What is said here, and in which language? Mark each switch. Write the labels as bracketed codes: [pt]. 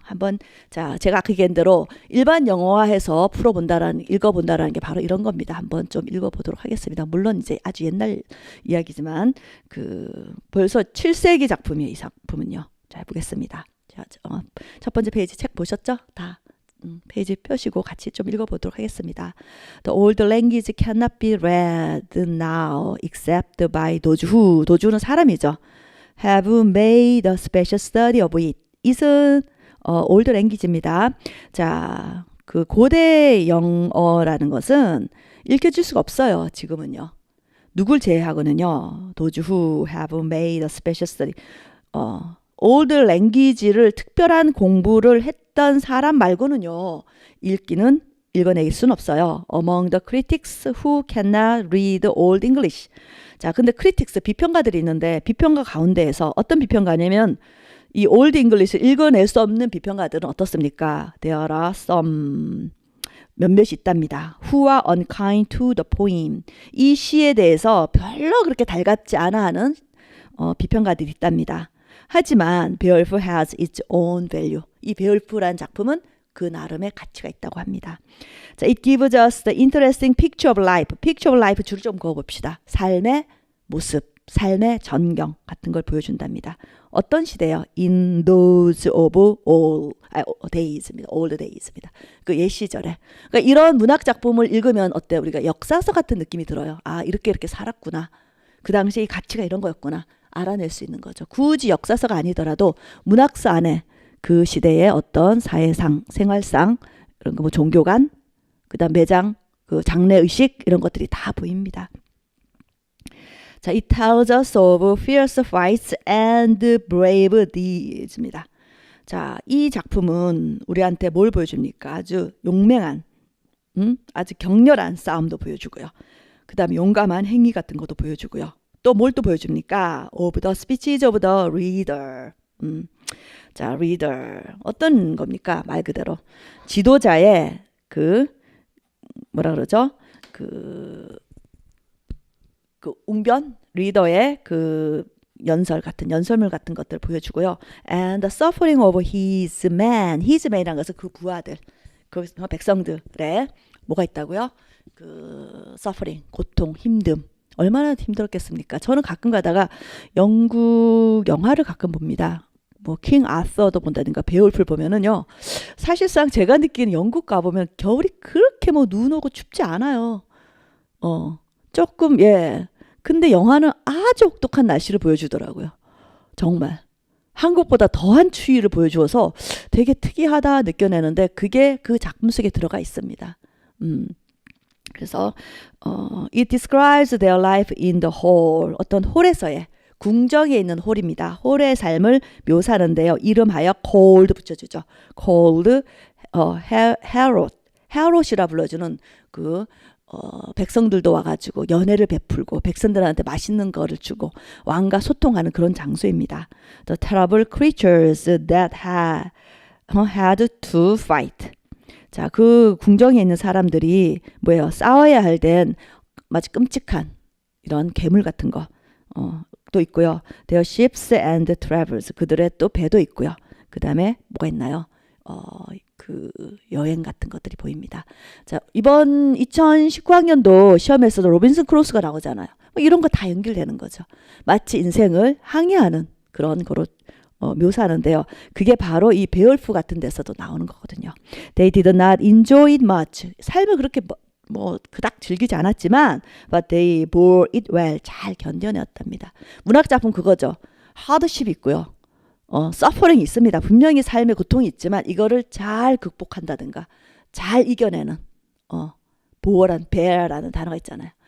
[ko] 한번 자, 제가 아까 얘기한 대로 일반 영어화해서 읽어본다라는 게 바로 이런 겁니다. 한번 좀 읽어보도록 하겠습니다. 물론 이제 아주 옛날 이야기지만 그 벌써 7세기 작품이에요. 이 작품은요. 자, 해보겠습니다. 자, 첫 번째 페이지 책 보셨죠? 다. 페이지 펴시고 같이 좀 읽어보도록 하겠습니다. [en] The old language cannot be read now except by those who, [ko] 도주는 사람이죠. [en] Have made a special study of it. [ko] it은 old language입니다. 자, 그 고대 영어라는 것은 읽혀질 수가 없어요. 지금은요. 누굴 제외하고는요. [en] Those who have made a special study. [ko] old language를 특별한 공부를 했던 사람 말고는요. 읽어내길 수는 없어요. [en] Among the critics who cannot read old English. [ko] 자, 근데 critics, 비평가들이 있는데 비평가 가운데에서 어떤 비평가냐면 이 old English를 읽어낼 수 없는 비평가들은 어떻습니까? [en] There are some [ko] 몇몇이 있답니다. [en] Who are unkind to the poem. [ko] 이 시에 대해서 별로 그렇게 달갑지 않아 하는 비평가들이 있답니다. 하지만 [en] 베올프 has its own value. [ko] 이 베올프라는 작품은 그 나름의 가치가 있다고 합니다. 자, [en] it gives us the interesting picture of life. picture of life [ko] 줄을 좀 그어봅시다. 삶의 모습, 삶의 전경 같은 걸 보여준답니다. 어떤 시대요? [en] In those of days [ko] 입니다. [en] old days입니다. [ko] 그 옛 시절에. 그러니까 이런 문학 작품을 읽으면 어때요? 우리가 역사서 같은 느낌이 들어요. 아, 이렇게 살았구나. 그 당시에 이 가치가 이런 거였구나. 알아낼 수 있는 거죠. 굳이 역사서가 아니더라도 문학서 안에 그 시대의 어떤 사회상, 생활상, 이런 거 뭐 종교관, 그다음 매장, 그 장례의식 이런 것들이 다 보입니다. 자, [en] it tells us of fierce fights and brave deeds [ko] 입니다. 자, 이 작품은 우리한테 뭘 보여줍니까? 아주 용맹한, 아주 격렬한 싸움도 보여주고요. 그 다음에 용감한 행위 같은 것도 보여주고요. 또 뭘 또 보여줍니까? [en] Of the speeches of the reader. 자, reader. [ko] 어떤 겁니까? 말 그대로. 지도자의 그, 뭐라 그러죠? 그 웅변? 리더의 그 연설물 같은 것들 보여주고요. [en] And the suffering of his man. [ko] his man이라는 것은 그 부하들, 그 백성들의 뭐가 있다고요? 그 suffering, 고통, 힘듦. 얼마나 힘들었겠습니까? 저는 가끔 가다가 영국 영화를 가끔 봅니다. 뭐 킹 아서도 본다든가 베올프를 보면은요. 사실상 제가 느끼는 영국 가보면 겨울이 그렇게 뭐 눈 오고 춥지 않아요. 조금 근데 영화는 아주 혹독한 날씨를 보여주더라고요. 정말. 한국보다 더한 추위를 보여주어서 되게 특이하다 느껴내는데 그게 그 작품 속에 들어가 있습니다. 그래서 [en] it describes their life in the hall. [ko] 어떤 홀에서의 궁정에 있는 홀입니다. 홀의 삶을 묘사하는데요. 이름하여 cold 붙여주죠. [en] cold herod. [ko] herod이라 불러주는 그 백성들도 와가지고 연회를 베풀고 백성들한테 맛있는 거를 주고 왕과 소통하는 그런 장소입니다. [en] The terrible creatures that had to fight. [ko] 자, 그 궁정에 있는 사람들이 뭐예요? 싸워야 할 땐 마치 끔찍한 이런 괴물 같은 거 또 있고요. [en] Their ships and travels. [ko] 그들의 또 배도 있고요. 그 다음에 뭐가 있나요? 그 여행 같은 것들이 보입니다. 자, 이번 2019학년도 시험에서도 로빈슨 크루소가 나오잖아요. 뭐 이런 거 다 연결되는 거죠. 마치 인생을 항해하는 그런 거로 묘사하는데요. 그게 바로 이 베올프 같은 데서도 나오는 거거든요. [en] They did not enjoy it much. [ko] 삶을 그렇게 뭐 그닥 즐기지 않았지만 [en] but they bore it well. [ko] 잘 견뎌내었답니다. 문학 작품 그거죠. 하드십이 있고요. 서퍼링이 있습니다. 분명히 삶의 고통이 있지만 이거를 잘 극복한다든가 잘 이겨내는 bear라는 단어가 있잖아요.